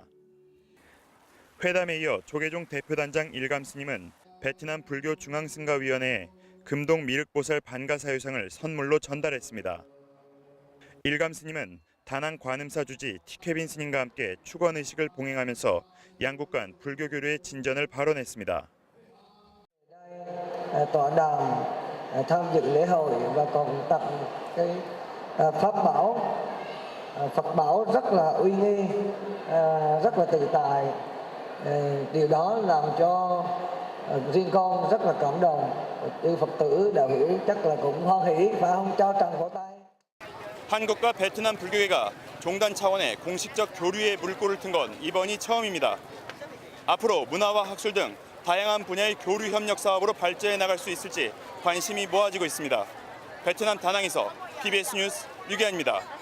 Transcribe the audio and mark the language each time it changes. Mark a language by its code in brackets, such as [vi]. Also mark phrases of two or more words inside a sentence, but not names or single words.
[ko] 회담에 이어 조계종 대표단장 일감 스님은 베트남 불교 중앙승가위원회에 금동 미륵보살 반가사유상을 선물로 전달했습니다. 일감 스님은 다낭 관음사 주지 티케빈 스님과 함께 축원의식을 봉행하면서 양국 간 불교 교류의 진전을 발언했습니다. [vi] Tọa đàm tham dự lễ hội và còn tặng cái pháp bảo, Phật bảo rất là uy nghi, rất là tự tại. Điều đó làm cho riêng con rất là cảm động. Chư Phật tử đạo hữu chắc là cũng hoan hỷ và không cho tràng vỗ tay. [ko] 한국과 베트남 불교계가 종단 차원의 공식적 교류에 물꼬를 튼 건 이번이 처음입니다. 앞으로 문화와 학술 등 다양한 분야의 교류 협력 사업으로 발전해 나갈 수 있을지 관심이 모아지고 있습니다. 베트남 다낭에서 PBS 뉴스 유기환입니다.